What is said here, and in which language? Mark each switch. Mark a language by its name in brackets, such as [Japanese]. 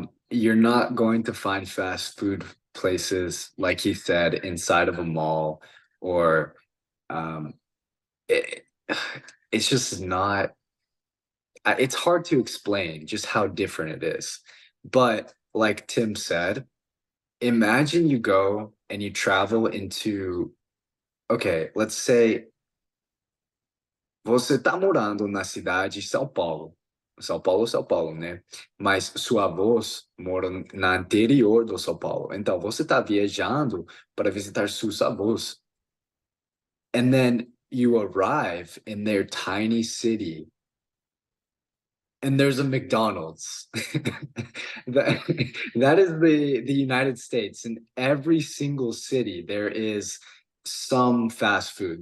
[English] You're not going to find fast food places, like he said, inside of a mall or um, it, it's just not, it's hard to explain just how different it is. But like Tim said, imagine you go and you travel into, okay, let's say [Portuguese] você está morando na cidade de São Paulo. São Paulo, né? Mas sua avós moram na interior do São Paulo. Então, você está viajando para visitar seus avós. [English] And then you arrive in their tiny city and there's a McDonald's. That is the United States. In every single city, there is some fast food.